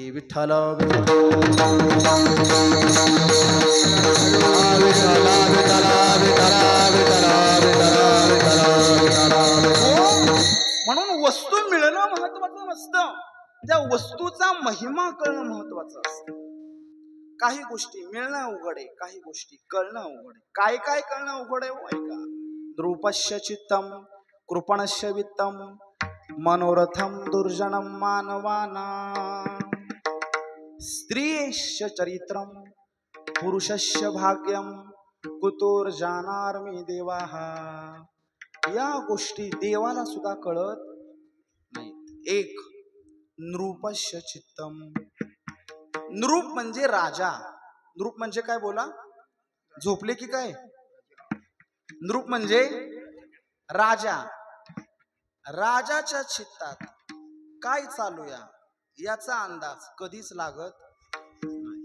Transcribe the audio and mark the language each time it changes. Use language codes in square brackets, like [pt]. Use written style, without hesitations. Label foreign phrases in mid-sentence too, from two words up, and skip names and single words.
[mr] विठ्ठल म्हणून वस्तू मिळणं महत्वाचं नसतं, त्या वस्तूचा महिमा कळणं महत्वाचं असतं. काही गोष्टी मिळणं अवघड आहे, काही गोष्टी कळणं अवघड आहे. काय काय कळणं अवघड आहे? ऐका, [sa] द्रुपश्य चित्तम कृपणश्य वित्तम मनोरथम दुर्जनम मानवाना, स्त्रियश्च चरित्रम पुरुषस्य भाग्यम कुतोर्जानार्मी देवाः. [mr] या गोष्टी देवाला सुद्धा कळत नाही. एक [sa] नृपश्य चित्तम. [mr] नृप म्हणजे राजा. नृप म्हणजे काय बोला, झोपले की काय? नृप म्हणजे राजा. राजाच्या चित्तात काय चालूया याचा अंदाज कधीच लागत नाही.